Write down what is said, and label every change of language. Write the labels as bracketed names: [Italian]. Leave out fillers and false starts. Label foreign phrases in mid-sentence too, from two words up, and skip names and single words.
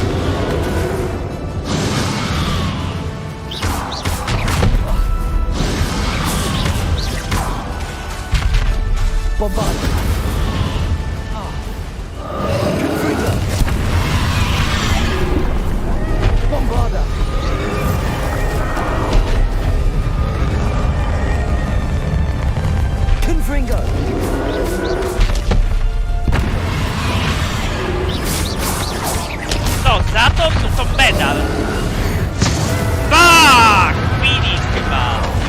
[Polish] Bombard! Confringo! Bombarda! Confringo! No, za to medal. [English] Fuck! Finish chyba.